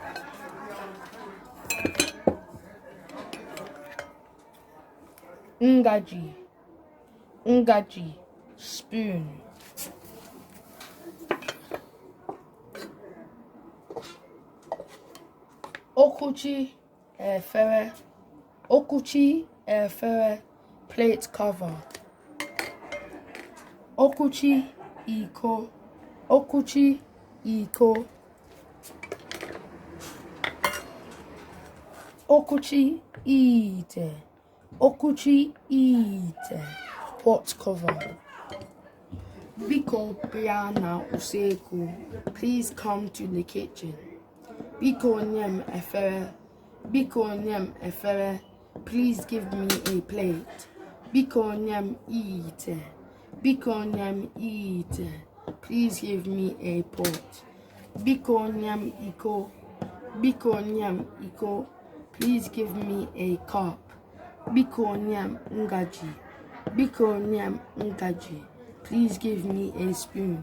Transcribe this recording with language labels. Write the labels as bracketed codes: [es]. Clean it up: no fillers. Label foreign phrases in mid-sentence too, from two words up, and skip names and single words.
[ig] Ngaji, spoon. Okuchi, efere, [en] plate cover. [ig] Okuchi, iko. Okuchi, ite, [en] pot cover. [ig] Biko bia na usekwu, [en] please come to the kitchen. [ig] Biko nyem efere, [en] please give me a plate. [ig] Biko nyem ite, [en] please give me a pot. [ig] Biko nyem iko, [en] please give me a cup. [ig] Biko nyem ngaji, [en] please give me a spoon.